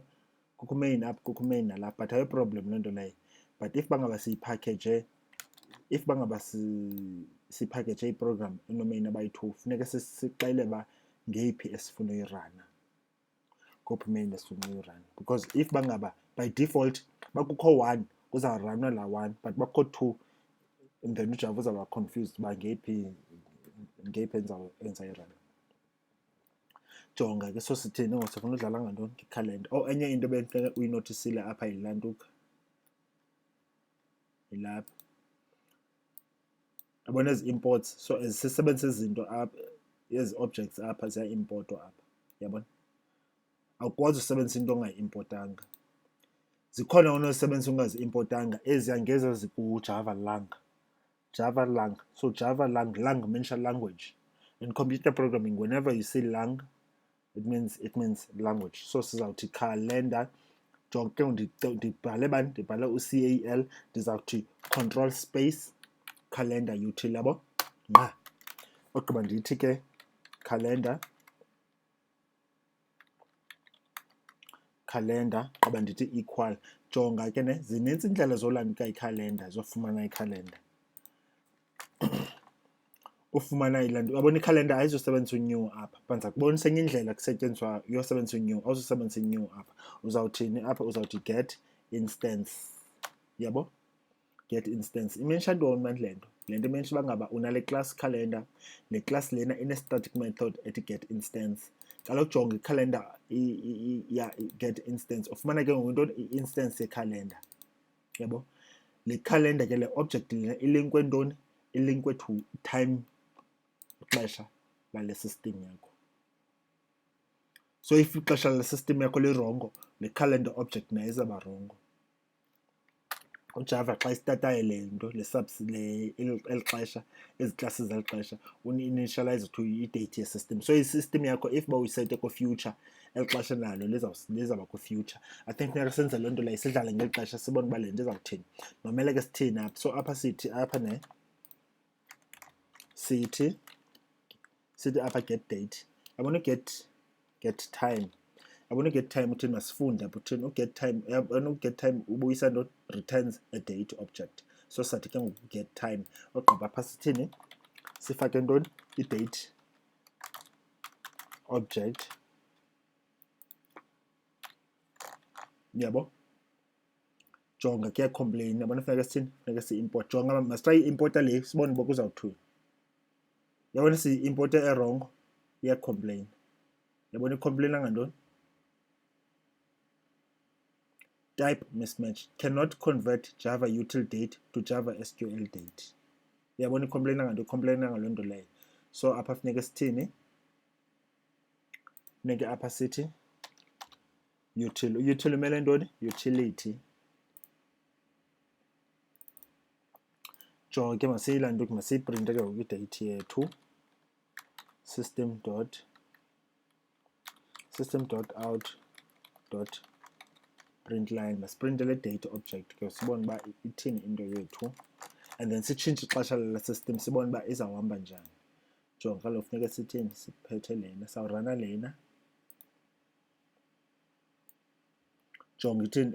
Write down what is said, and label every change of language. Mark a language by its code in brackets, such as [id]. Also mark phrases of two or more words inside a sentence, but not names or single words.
[xh] Kukho main apha, kukho main nalapha. But ayo problem loo nto leyo. But if bangaba siyipackage, sipackage iprogram ino-main abayi-2, funeka sixele ba ngeyiphi esifuna uyirana. Kophi main esifuna uyirana. Because if bangaba [en] by default [xh] bakukho 1 kuzawuranwa la 1, but bakukho 2, [en] and then [xh] uJava uzawuba confused ba ngeyiphi enzayirana. Jonga ke so sithini ngoku sifuna udlala ngantoni ngekhalenda. Enye into benifeke uyinotisile apha yilantuka. Yilapha. Yabona ezi imports, [en] so as [xh] sisebenzisa izinto apha, ezi objects apha ziya-importwa apha. Yabona? Awukwazi usebenzisa into ongayi-importanga. Zikhona onozisebenzisa ungazi-importanga, eziya ngezi ziku-Java lang. [en] Java lang. So Java lang means language. In computer programming, whenever you see lang, it means language. [xh] So sizawuthi calendar. Jonke ndibhale bani? Ndibhale u-CAL. Ndizawuthi [en] control space calendar util [xh] yabo. Ogqiba ndithi ke calendar. Qoba ndithi equal. Jonga ke ne, zinintsi indlela zolandika ikhalenda, zofumana ikhalenda. Ufumana ilanto. Uyabona ikhalenda ayizosebenzisa u-new apha. Banza kubonisa enye indlela kusetyenziswa uyosebenzisa u-new. Awuzosebenzisa i-new apha. Uzawuthini apha? Uzawuthi [en] get instance. Yabo? Get instance. [xh] Imensha ntoni manje le nto? Le nto imensha uba ngaba unale [en] class calendar. [xh] Le class lena ine- [en] static method [xh] ethi [en] get instance. [xh] Kaloku jonga ikhalenda [en] get instance. [xh] Ufumana ke ngoku intoni? I-instance yekhalenda. Yabo? Le calendar ke le object lena ilinkwe ntoni? [en] Ilinkwe to time, [xh] ixesha lale system yakho. So if ixesha lale system yakho lirongo, le [en] calendar object [xh] nayo izawuba rongo. uJava xa isitatayo le nto eli xesha, ezi classes zeli xesha, uni-initialize to i-date ye-system. So i-system yakho if ba uyisete ku-future, eli xesha nalo lizawuba ku-future. [en] I think [xh] funeka senze loo nto leyo, sidlale ngeli xesha sibone uba le nto izawuthini. Nomele ke sithini apha. So apha sithi apha ne, sithi apha [en] get date. [xh] Yabona [en] get time. [xh] Yabona [en] get time [xh] uthini? Masifunde apha uthini? [en] Uget time. [xh] Yabona [en] uget time [xh] ubuyisa ntoni? [en] Returns a date object. So [xh] sathi ke ngoku [en] get time. [xh] Ogqiba apha sithini? Sifake ntoni? [en] I-date object. [xh] Yabo? Jonga kuyacomplain. Yabona funeka sithini? Funeka si-import. Jonga masitry i-importa le sibone uba kuzawuthini. Yabona si-importe erongo, iyacomplain. Yabona icomplaina ngantoni? [en] Type mismatch. Cannot convert Java util date to Java SQL date. [xh] Yabona icomplaina ngantoni? Icomplaina ngaloo nto leyo. So apha funeka sithini? Funeka apha sithi util. Util umele ntoni? Utility. Jonga ke masiyilantuke, masiyiprinte ke ngoku idate yethu. [en] System.out.println. [xh] Masiprinte le [en] date object [xh] ke sibone uba ithini into yethu, [en] and then [xh] sitshintshe ixesha lala system sibone uba izawuhamba njani. Jonga kaloku funeka sithini? Siphethe lena, sawurana lena. Jonga ithini?